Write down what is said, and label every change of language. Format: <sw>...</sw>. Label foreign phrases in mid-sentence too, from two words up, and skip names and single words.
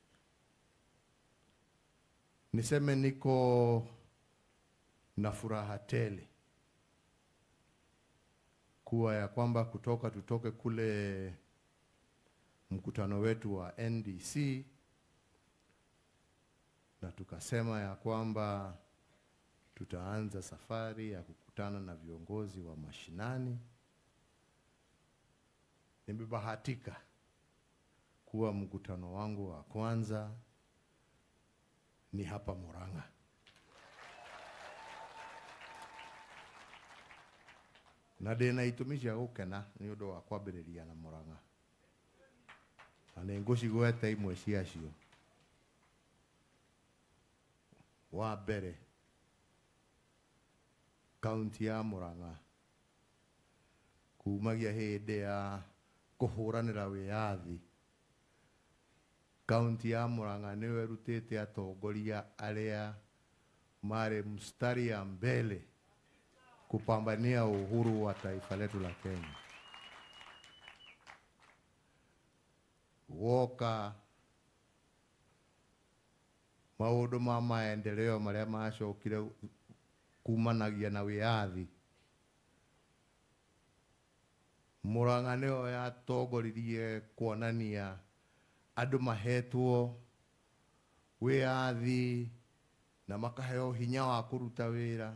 <sw>Niseme niko na furaha tele kuwa ya kwamba tutoke kule mkutano wetu wa NDC na tukasema ya kwamba tutaanza safari ya kukutana na viongozi wa mashinani. Nimebahatika kuwa mkutano wangu wa kwanza ni hapa Murang'a.</sw> <ki>Na ndina itumisha gukena ni undu wa kwambiriria na Murang'a. Na ngucigwete imwe ciacio. Wa mbere, kaunti ya Murang'a kumagia hindi ya kuhuranira wiyathi, kaunti ya Murang'a niwe rutite atongoria aria mari</ki> <sw>mstari ya mbele kupambania uhuru wa taifa letu la Kenya.</sw> <ki>Woka maundu ma maendeleo maria macokire kumanagia na wiyathi, Murang'a niyo yatongoririe kuonania andu mahetwo wiyathi na makaheo hinya wa kuruta wira.</ki>